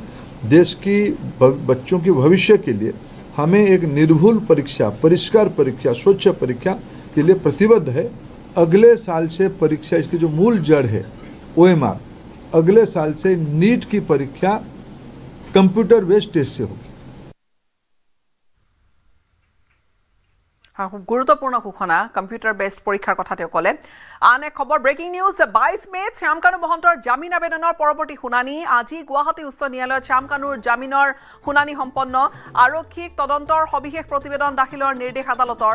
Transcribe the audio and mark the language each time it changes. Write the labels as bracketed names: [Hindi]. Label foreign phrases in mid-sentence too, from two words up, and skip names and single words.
[Hindi] देश की बच्चों के भविष्य के लिए हमें एक निर्भुल परीक्षा, परिष्कार परीक्षा, स्वच्छ परीक्षा के लिए प्रतिबद्ध है। अगले साल से परीक्षा, इसकी जो मूल जड़ है OMR, अगले साल से नीट की परीक्षा [English] computer based test [Hindi] से होगी। [Assamese] গুৰুত্বপূৰ্ণ ঘোষণা [English] computer based [Assamese] পৰীক্ষাৰ কথা তেওঁ ক'লে। আন এক খবৰ, [English] breaking news. [Assamese] 22 মে'ত শ্যামকানু মহন্তৰ জামিন আবেদনৰ পৰৱৰ্তী শুনানি। আজি গুৱাহাটী উচ্চ ন্যায়ালয়ত শ্যামকানুৰ জামিনৰ শুনানি সম্পন্ন। আৰক্ষীক তদন্তৰ সবিশেষ প্ৰতিবেদন দাখিলৰ নিৰ্দেশ আদালতৰ।